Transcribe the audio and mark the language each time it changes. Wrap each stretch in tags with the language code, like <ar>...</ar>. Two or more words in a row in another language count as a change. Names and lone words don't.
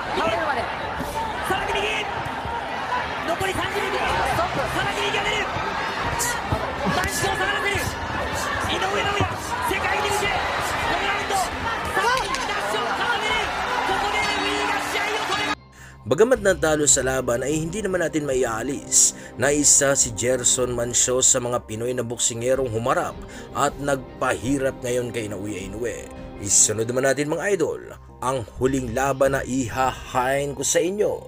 <ja>さらに右。残り30秒。さらに右が出る。マンションを下がらせる。井上尚弥、世界に向けこのラウンドさらにダッシュを奏でる。ここでレフェリーが試合を止める。</ja> <tl>Bagamat natalo sa laban ay hindi naman natin maialis na isa si Gerson Mancio sa mga Pinoy na boksingerong humarap at nagpahirap ngayon kay Naoya Inoue. Isunod naman natin mga idol ang huling laban na ihahain ko sa inyo.</tl>